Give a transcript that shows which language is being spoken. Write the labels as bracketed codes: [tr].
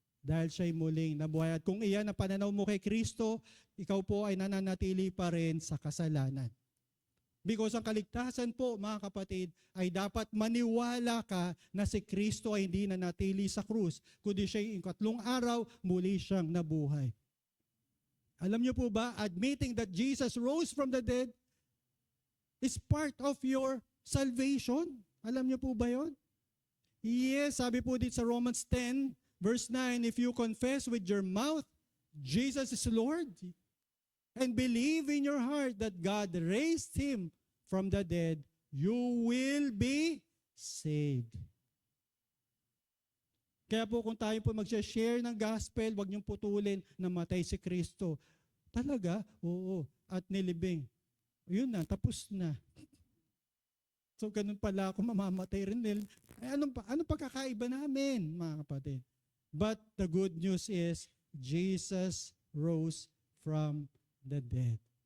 [tl] Dahil siya'y muling nabuhay. At kung iyan ang pananaw mo kay Kristo, ikaw po ay nananatili pa rin sa kasalanan. Because ang kaligtasan po, mga kapatid, ay dapat maniwala ka na si Kristo ay hindi nanatili sa krus, kundi siya'y ikatlong araw, muli siyang nabuhay. Alam niyo po ba, [en] admitting that Jesus rose from the dead is part of your salvation? [tl] Alam niyo po ba yon? [en] Yes, [tl] sabi po dito sa [en] Romans 10, verse 9, if you confess with your mouth, Jesus is Lord, and believe in your heart that God raised Him from the dead, you will be saved. [tl] Kaya po kung tayo po mag-share ng gospel, huwag niyong putulin na matay si Kristo. Talaga? Oo. At nilibing. Yun na, tapos na. So ganun pala ako mamamatay rin din. Anong pagkakaiba namin, mga kapatid? [en] But the good news is, Jesus rose from the dead.